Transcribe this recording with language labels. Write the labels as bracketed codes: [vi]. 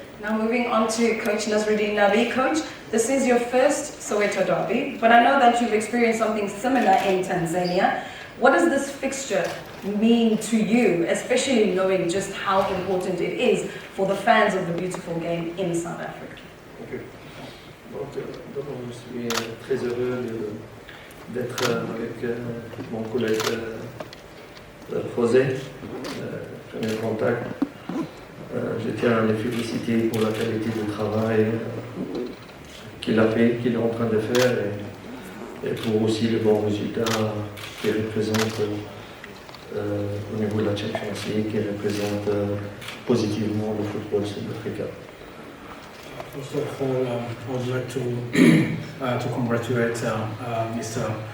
[en] Now moving on to Coach Nasreddine Nabi. Coach, this is your first Soweto Derby, but I know that you've experienced something similar in Tanzania. What does this fixture mean to you, especially knowing just how important it is for the fans of the beautiful game in South Africa? [fr] D'abord, je suis très heureux d'être avec mon collègue José, premier contact. Je tiens à les féliciter pour la qualité du travail qu'il a fait, qu'il est en train de faire, et pour aussi le bon résultat qu'il représente au niveau de la Champions League, qui représente positivement le football sud-africain. [en] First of all, I would like to congratulate Mr.